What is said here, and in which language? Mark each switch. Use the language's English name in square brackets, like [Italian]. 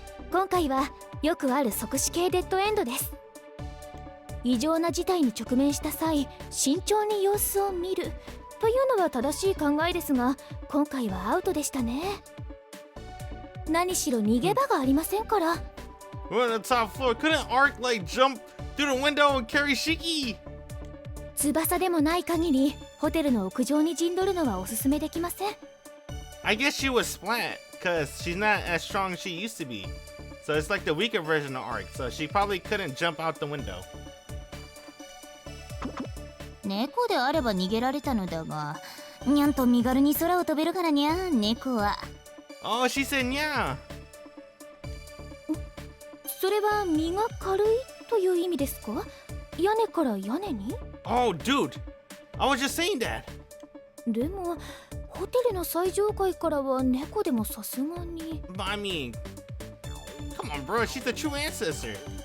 [Japanese] 今回はよくある即死系デッドエンドです。異常な事態に直面した際慎重に様子を見るというのは正しい考えですが今回はアウトでしたね。何しろ逃げ場がありませんから。 [English] We're on the top floor. Couldn't Arc like jump through the window and carry Shiki? [Japanese] 翼でもない限りホテルの屋上に陣取るのはおすすめできません。 [English] I guess she was splat because she's not as strong as she used to be. So it's like the weaker version of Arc. So she probably couldn't jump out the window. [Japanese] 猫であれば逃げられたのだが、にゃんと身軽に空を飛べるからにゃ、猫は。 [English] Oh, she said にゃ。 [Japanese] それは身が軽いという意味ですか？屋根から屋根に？ [English] Oh, dude, I was just saying that. [Japanese] でも、ホテルの最上階からは猫でもさすがに。 [English] But I mean, come on, bro, she's the true ancestor.